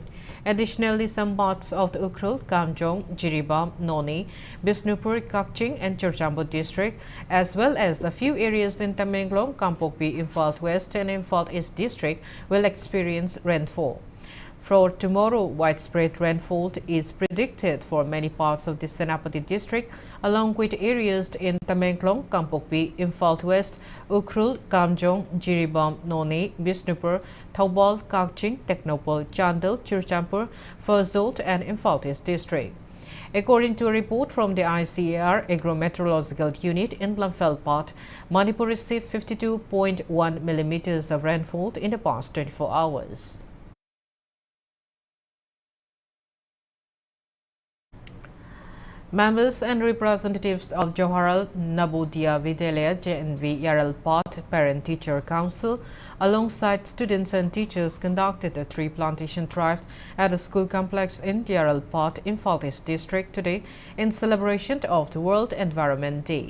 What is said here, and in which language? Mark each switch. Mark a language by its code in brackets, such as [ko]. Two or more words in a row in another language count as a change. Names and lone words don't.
[en] Additionally, some parts of the Ukhrul, Kamjong, Jiribam, Noni, Bisnupur, Kakching and Churchambo district, as well as a few areas in Tamenglong, Kampokpi, Imphal West and Imphal East district will experience rainfall. For tomorrow, widespread rainfall is predicted for many parts of the Senapati district, along with areas in Tamenglong, Kampokpi, Imphal West, Ukhrul, Kamjong, Jiribam, Noni, Bisnupur, Thaubal, Kakching, Technopole, Chandel, Churchampur, Ferozpur and Imphal East district. According to a report from the ICAR Agrometeorological Unit in Imphal part, Manipur received 52.1 millimeters of rainfall in the past 24 hours. Members and representatives of Johar Navodaya Vidyalaya JNV Yaralpat Parent-Teacher Council alongside students and teachers conducted a tree plantation drive at the school complex in Yaralpat, Imphal district today in celebration of the World Environment Day.